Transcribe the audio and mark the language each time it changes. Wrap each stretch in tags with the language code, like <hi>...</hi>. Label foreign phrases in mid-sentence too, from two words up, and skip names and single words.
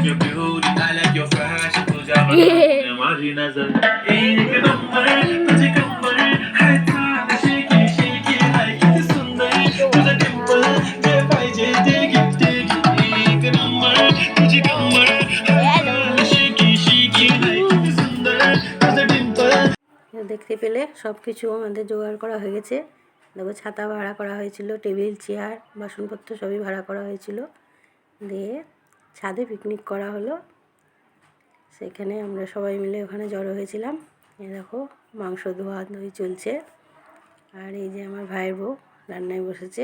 <en>your beauty, I like your fashion</en> <mr>तुझ्यावर माझी नजर एक नंबर तुझे कंबर हाय छान शेकी शेकी हाय किती सुंदर तुझं डिंपल जे पाहिजे ते गिफ्ट एक नंबर तुझी कंबर हाय छान शेकी शेकी हाय किती सुंदर तुझं डिंपल।</mr> <bn>দেখতে পেলে সব কিছু আমাদের জোগাড় করা হয়ে গেছে। দেখো ছাতা ভাড়া করা হয়েছিল, টেবিল চেয়ার বাসনপত্র সবই ভাড়া করা হয়েছিল। দিয়ে ছাদে পিকনিক করা হলো। সেখানে আমরা সবাই মিলে ওখানে জড়ো হয়েছিলাম। এই দেখো মাংস ধোয়া ধুই চলছে, আর এই যে আমার ভাইয়ের বউ রান্নায় বসেছে।</bn>